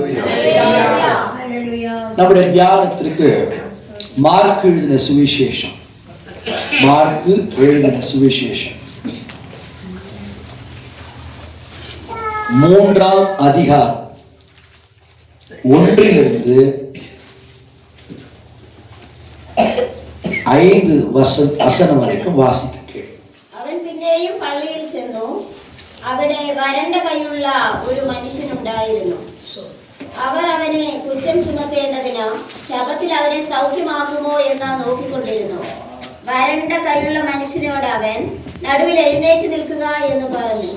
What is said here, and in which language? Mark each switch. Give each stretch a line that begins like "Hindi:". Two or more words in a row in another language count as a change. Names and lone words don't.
Tamil: நம்முடைய தியானத்திற்கு மார்க் எழுதின சுவிசேஷம், மார்க் எழுதின சுவிசேஷம் 3ஆம் அதிகாரம் 1 5 வசனம் வரைக்கும் வாசிக்க.
Malayalam: അവൻ പിന്നെയും പള്ളിയിൽ ചെന്നു. അവിടെ വരണ്ട കൈയുള്ള ഒരു മനുഷ്യനുണ്ടായിരുന്നു. അവർ അവനെ കുറ്റം ചുമത്തേണ്ടതിന് ശബത്തിൽ അവനെ സൗഖ്യമാക്കുമോ എന്ന് നോക്കിക്കൊണ്ടിരുന്നു. വരണ്ട കൈയുള്ള മനുഷ്യനോട് അവൻ നടുവിൽ എഴുന്നേറ്റ് നിൽക്കുക എന്ന് പറഞ്ഞു.